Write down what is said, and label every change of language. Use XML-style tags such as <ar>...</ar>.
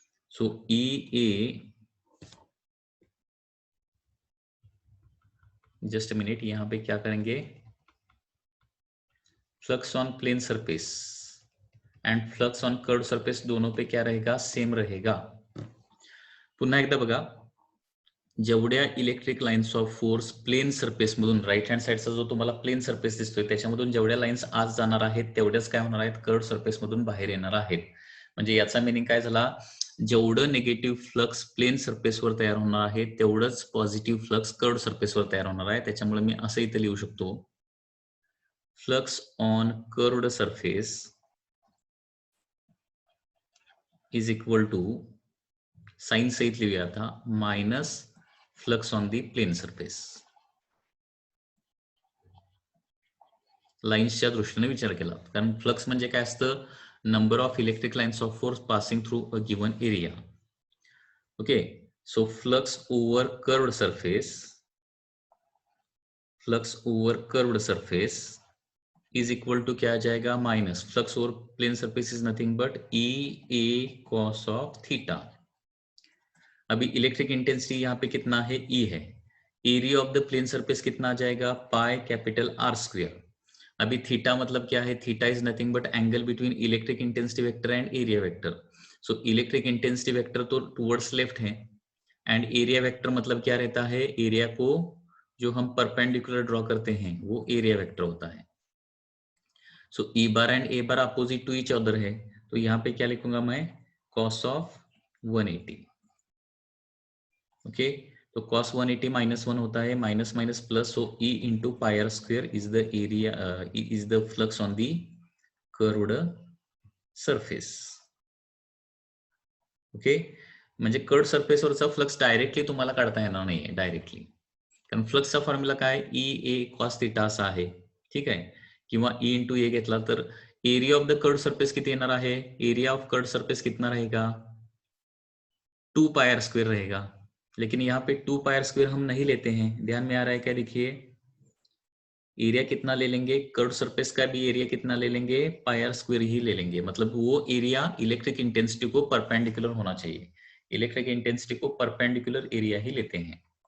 <hi>So E A, just a minute, यहाँ पे क्या करेंगे, flux on plane surface and flux on curved surface दोनों पे क्या रहेगा, सेम रहेगा।</hi> <mr>पुन्हा एकदा बघा, जेवढ्या electric lines of force plain surface मधून, राईट हँड साइडचा जो तुम्हाला प्लेन सरफेस दिसतोय त्याच्यामधून जेवढ्या लाइन्स आज जाणार आहेत तेवढ्याच काय होणार आहेत, कर्व्ड सरफेस मधून बाहेर येणार आहेत। म्हणजे याचा मीनिंग काय झाला, जेवढं निगेटिव्ह फ्लक्स प्लेन सरफेसवर तयार होणार आहे तेवढंच पॉझिटिव्ह फ्लक्स कर्व्ड सरफेसवर तयार होणार आहे। त्याच्यामुळे मी असं इथे लिहू शकतो, flux on curved surface is equal to, sign सहित लिहूया आता, minus flux on the plain surface. लाइन्सच्या दृष्टीने विचार केला, कारण फ्लक्स म्हणजे काय असतं,</mr> <en>number of electric lines of force passing through a given area,</en> <mr>okay.</mr> <hi>So flux over curved surface, flux over curved surface is equal to क्या आ जाएगा, minus flux over plane surface is nothing but E A cos of theta. अभी electric intensity यहाँ पे कितना है, ई है, area of the plane surface कितना आ जाएगा, पाई कैपिटल आर स्क्वायर। अभी थीटा मतलब क्या है,</hi> <en>Theta is nothing but angle between electric intensity vector and area vector.</en> <hi>So electric intensity vector तो टुवर्ड्स लेफ्ट है, एंड एरिया वेक्टर मतलब क्या रहता है, एरिया को जो हम परपेंडिकुलर ड्रॉ करते हैं वो एरिया वेक्टर होता है। सो ई बार and A bar opposite to each other है, तो यहाँ पे क्या लिखूंगा मैं, cos ऑफ 180। ओके, तो cos 180 -1 होता है, minus minus plus, so E into pi are square is the area, is the flux on the curved surface.</hi> <mr>Okay, म्हणजे कर्व्ड सरफेसवरचा फ्लक्स डायरेक्टली तुम्हाला काढता येणार नाहीये डायरेक्टली, कारण फ्लक्सचा फॉर्म्युला काय, ई ए कॉस थिटा असा आहे, ठीक आहे, किंवा ई इंटू ए घेतला तर</mr> <hi>area of the curved surface किती येणार आहे, एरिया ऑफ कर्व्ड सरफेस कितना रहेगा, 2 पाई आर स्क्वेयर रहेगा। लेकिन यहाँ पे 2 पाई आर स्क्वेयर हम नहीं लेते हैं, ध्यान में आ रहा है क्या, देखिए एरिया कितना ले लेंगे, कर्व सरफेस का भी एरिया कितना ले लेंगे, पाई आर स्क्वायर ही ले लेंगे, मतलब वो एरिया इलेक्ट्रिक इंटेंसिटी को परपेंडिकुलर होना चाहिए, इलेक्ट्रिक इंटेंसिटी को परपेंडिकुलर एरिया ही लेते हैं।</hi>